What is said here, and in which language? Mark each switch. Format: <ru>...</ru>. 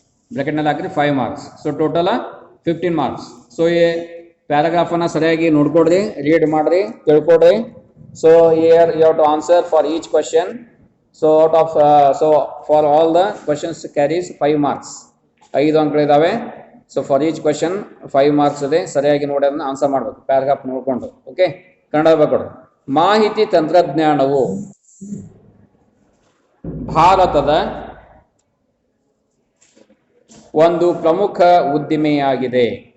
<kn>Bracket ನಲ್ಲಿ ಹಾಕಿದ್ರೆ 5 marks.</kn> <en>So total 15 marks.</en> <kn>So ಈ ಪ್ಯಾರಾಗ್ರಾಫ್ ಅನ್ನ ಸರಿಯಾಗಿ ನೋಡ್ಕೊಡ್ರಿ, ರೀಡ್ ಮಾಡ್ರಿ, ತಿಳ್ಕೊಡ್ರಿ.</kn> <en>So here you have to answer for each question. So for all the questions carries 5 marks.</en> <kn>5 ಅಂಕಗಳಿದಾವೆ.</kn> <en>So for each question 5 marks ಇದೆ.</en> <kn>ಸರಿಯಾಗಿ ನೋಡಿ ಅದನ್ನ ಆನ್ಸರ್ ಮಾಡಬೇಕು ಪ್ಯಾರಾಗ್ರಾಫ್ ನೋಡ್ಕೊಂಡು. ಓಕೆ, ಕನ್ನಡ ಬರ್ಕೊಡ್ರಿ. ಮಾಹಿತಿ ತಂತ್ರಜ್ಞಾನವು ಭಾರತದ ಒಂದು ಪ್ರಮುಖ ಉದ್ದಿಮೆಯಾಗಿದೆ.</kn>